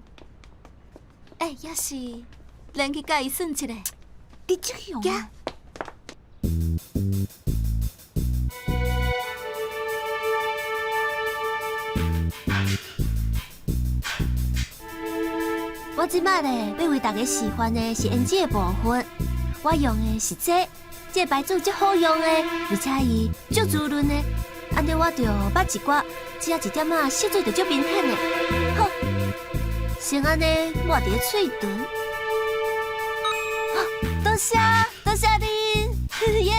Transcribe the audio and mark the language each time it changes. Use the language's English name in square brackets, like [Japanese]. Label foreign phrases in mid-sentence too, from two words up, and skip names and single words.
[Min Nan Chinese] 也是，咱去甲伊算一下。你这样啊？我即摆咧要为大家示范的是胭脂的部分，我用的是这个牌子足好用的，而且伊足滋润的，安尼我就捌一刮，只要一点仔色水就足明显的。好，先安尼抹伫个嘴唇，多谢恁，耶！